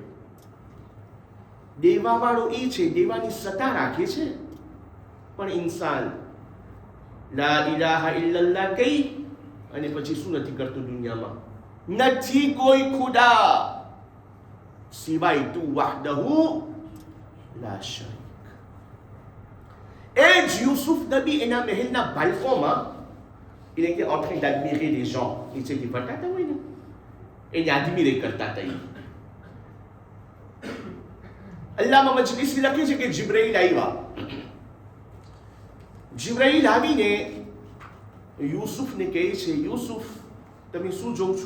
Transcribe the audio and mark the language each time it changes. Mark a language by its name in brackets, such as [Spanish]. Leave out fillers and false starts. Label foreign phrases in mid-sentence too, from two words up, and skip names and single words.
[Gujarati] દેવાવાળો એ છે, દેવાની સત્તા રાખે છે, પણ ઇન્સાન [Arabic] لا إله إلا الله [Gujarati] કહી અને પછી શું નથી કરતું દુનિયામાં? નથી કોઈ ખુદા સિવાય તું [Arabic] وحده لا شريك. [Gujarati] એ જ યુસુફ નબી એના મહેલના બાલ્કોમાં, [French] il était en train d'admirer les gens. Il s'est dit, [Gujarati] bataata હોય ને, એને admirer કરતા હતા. અલ્લાહમાં મજલિસી લખે છે કે જિબ્રાઈલ આવ્યા. જિબ્રાઈલ આવીને યુસુફને કહે છે, યુસુફ તમે શું જોઉં છો?